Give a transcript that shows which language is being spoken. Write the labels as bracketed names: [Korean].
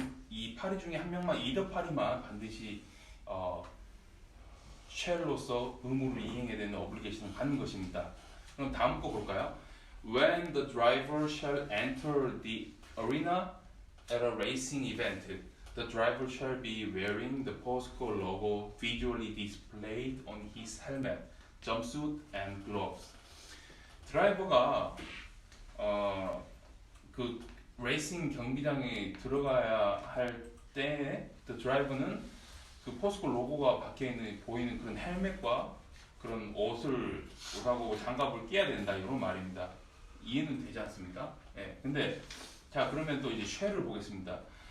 [Korean] 이 파리 중에 한 명만, 이더 파리만 반드시 shall로서 의무를 이행해야 되는 obligation을 갖는 것입니다. 그럼 다음 거 볼까요? [English] When the driver shall enter the arena at a racing event, the driver shall be wearing the POSCO logo visually displayed on his helmet, jumpsuit, and gloves. [Korean] 드라이버가 그 레이싱 경기장에 들어가야 할 때 [English] the driver [Korean] 는 그 포스코 로고가 박혀 있는 보이는 그런 헬멧과 그런 옷하고 장갑을 끼야 된다 이런 말입니다. 이해는 되지 않습니까? 예. 근데 자 그러면 또 이제 쉘을 보겠습니다.